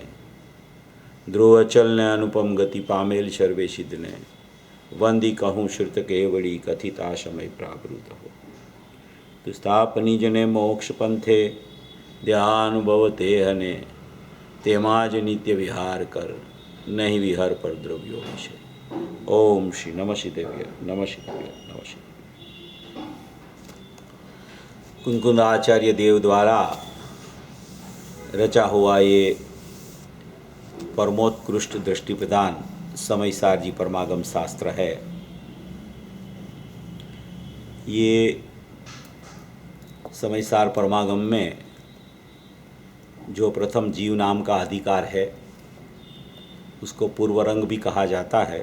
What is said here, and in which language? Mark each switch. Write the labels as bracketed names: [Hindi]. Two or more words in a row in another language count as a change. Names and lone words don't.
[Gujarati] ધ્રુવ અચલને અનુપમ ગતિ પામેલ સર્વે સિદ્ધને, વંદી કહું શ્રુત કેવડી કથિતા સમય પ્રાકૃત હો। તો સ્થાપનિજને મોક્ષ પંથે ધ્યાનુભવ તેહને, તેમાં જ નિત્ય વિહાર કર, નહીં વિહાર પર દ્રવ્યો વિશે। [Sanskrit] ओम श्री नमः शिदेव्य नमः शिदेव्य नमः शिदेव्य। [Hindi] कुंकुंद आचार्य देव द्वारा रचा हुआ ये परमोत्कृष्ट दृष्टि प्रदान समयसार जी परमागम शास्त्र है। ये समयसार परमागम में जो प्रथम जीव नाम का अधिकार है, उसको पूर्वरंग भी कहा जाता है।